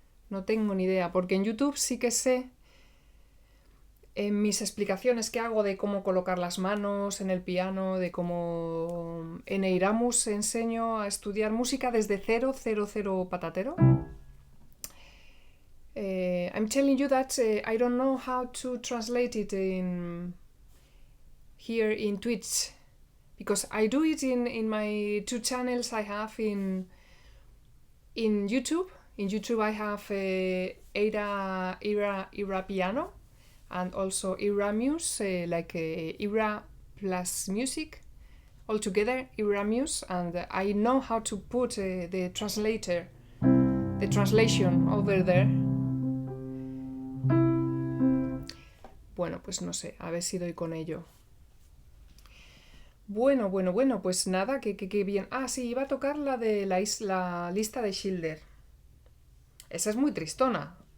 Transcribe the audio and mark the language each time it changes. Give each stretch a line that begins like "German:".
Spanish: No tengo ni idea, porque en YouTube sí que sé, en mis explicaciones que hago de cómo colocar las manos en el piano, de cómo en Eiramus enseño a estudiar música desde cero patatero.
English: I'm telling you that I don't know how to translate it here in Twitch, because I do it in my 2 channels I have in YouTube. In YouTube I have Ira Piano and also Eiramus, like Ira plus music all together, Eiramus, and I know how to put the translation over there.
Spanish: pues no sé, a ver si doy con ello. Bueno, pues nada, que bien. Ah, sí, iba a tocar la de la lista de Schindler. Esa es muy tristona.